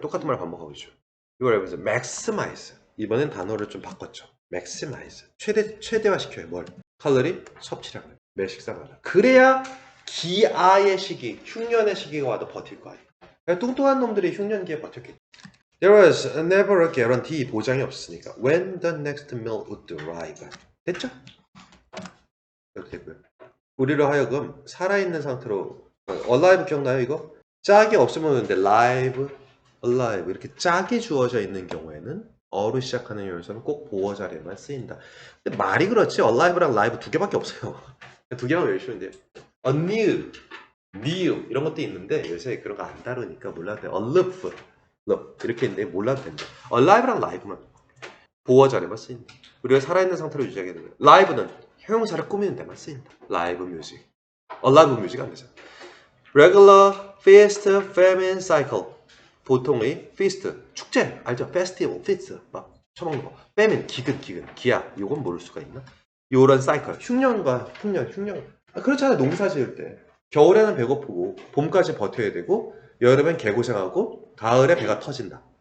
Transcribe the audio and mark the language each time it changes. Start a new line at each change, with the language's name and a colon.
Korean: 똑같은 말 반복하고 있죠. 이걸 해보세요. Maximize. 이번엔 단어를 좀 바꿨죠. Maximize. 최대화시켜요. 뭘? 칼로리 섭취량을. 매 식사마다. 그래야 기아의 시기, 흉년의 시기가 와도 버틸 거 아니에요. 뚱뚱한 놈들이 흉년기에 버텼겠죠.
English: There was never a guarantee.
Korean: 보장이 없으니까.
English: When the next meal would arrive.
Korean: 됐죠? 이렇게 됐고요. 우리로 하여금 살아있는 상태로 alive 기억나요 이거? 짝이 없으면 근데 live, alive 이렇게 짝이 주어져 있는 경우에는 어로 시작하는 요소는 꼭 보어 자리에만 쓰인다. 근데 말이 그렇지 alive랑 live 두 개밖에 없어요. 두 개만 외우시면 돼요. anew, new 이런 것도 있는데 요새 그런 거 안 다루니까 몰라도 돼요. alive 이렇게 있는데 몰라도 됩니다. alive랑 live만 보어 자리에만 쓰인다. 우리가 살아있는 상태로 유지하게 되면 live는 형용사를 꾸미는 데만 쓰인다. live music. alive music 안 되잖아.
English: regular, feast, famine, cycle.
Korean: 보통의 feast, 축제 알죠? festival, feast 막 처먹는 거. famine, 기근, 기야. 요건 모를 수가 있나? 요런 cycle, 흉년과 흉년. 그렇잖아요. 농사 지을 때. 겨울에는 배고프고 봄까지 버텨야 되고 여름엔 개고생하고 가을에 배가 터진다.